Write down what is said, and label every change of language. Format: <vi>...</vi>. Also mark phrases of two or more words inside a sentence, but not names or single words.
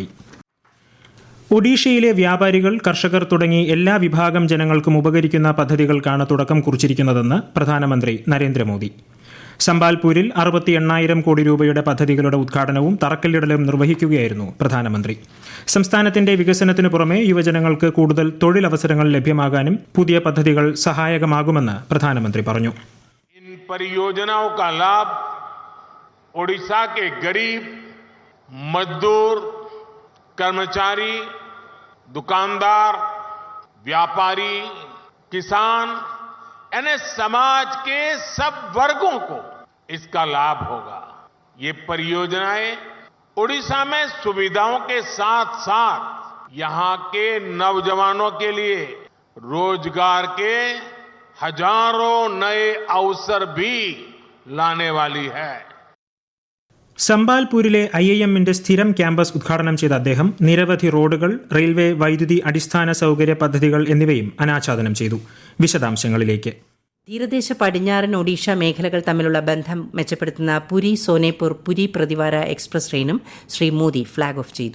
<ml>ഒഡീഷയിലെ വ്യാപാരികൾ, കർഷകർ തുടങ്ങി എല്ലാ വിഭാഗം ജനങ്ങൾക്കും ഉപകരിക്കുന്ന പദ്ധതികൾക്കാണ് തുടക്കം കുറിച്ചിരിക്കുന്നതെന്ന് പ്രധാനമന്ത്രി നരേന്ദ്രമോദി. സംബാൽപൂരിൽ 68,000 കോടി രൂപയുടെ പദ്ധതികളുടെ ഉദ്ഘാടനവും തറക്കല്ലിടലും നിർവഹിക്കുകയായിരുന്നു പ്രധാനമന്ത്രി. സംസ്ഥാനത്തിന്റെ വികസനത്തിനു പുറമെ യുവജനങ്ങൾക്ക് കൂടുതൽ തൊഴിലവസരങ്ങൾ ലഭ്യമാകാനും പുതിയ പദ്ധതികൾ സഹായകമാകുമെന്ന് പ്രധാനമന്ത്രി പറഞ്ഞു.</ml> <hi>ओडिशा के गरीब मजदूर, कर्मचारी, दुकानदार, व्यापारी, किसान यानी समाज के सब वर्गों को इसका लाभ होगा. ये परियोजनाएं ओडिशा में सुविधाओं के साथ साथ यहां के नौजवानों के लिए रोजगार के हजारों नए अवसर भी लाने वाली है.</hi> <ml>സംബാൽപൂരിലെ IIM-ന്റെ സ്ഥിരം ക്യാമ്പസ് ഉദ്ഘാടനം ചെയ്ത അദ്ദേഹം നിരവധി റോഡുകൾ, റെയിൽവേ, വൈദ്യുതി, അടിസ്ഥാന സൗകര്യ പദ്ധതികൾ എന്നിവയും അനാച്ഛാദനം ചെയ്തു. വിശദാംശങ്ങളിലേക്ക്. തീരദേശ പടിഞ്ഞാറൻ ഒഡീഷ മേഖലകൾ തമ്മിലുള്ള ബന്ധം മെച്ചപ്പെടുത്തുന്ന പുരി സോനേപൂർ പുരി പ്രതിവാര എക്സ്പ്രസ് ട്രെയിനും ശ്രീ മോദി</ml> <en>flag off</en> <ml>ചെയ്തു.</ml>